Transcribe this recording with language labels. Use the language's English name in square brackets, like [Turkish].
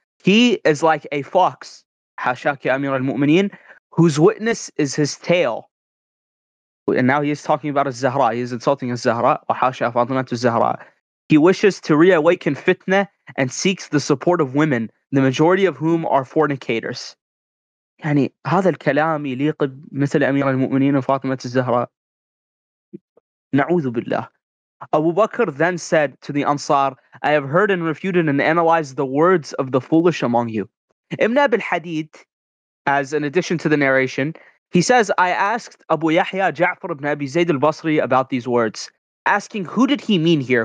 [English] He is like a fox, hasha ki Amir al-Mu'mineen, whose witness is his tail. And now he is talking about az-Zahra. He is insulting az-Zahra, wa hasha Fatima az-Zahra. He wishes to reawaken fitna and seeks the support of women, the majority of whom are fornicators. [Arabic] يعني هذا الكلام يليق بمثل أمير المؤمنين وفاطمة الزهراء. نعوذ بالله. [English] Abu Bakr then said to the Ansar, "I have heard and refuted and analyzed the words of the foolish among you." Ibn Abi Hadid, as an addition to the narration, he says, "I asked Abu Yahya Ja'far ibn Abi Zayd al-Basri about these words, asking who did he mean here?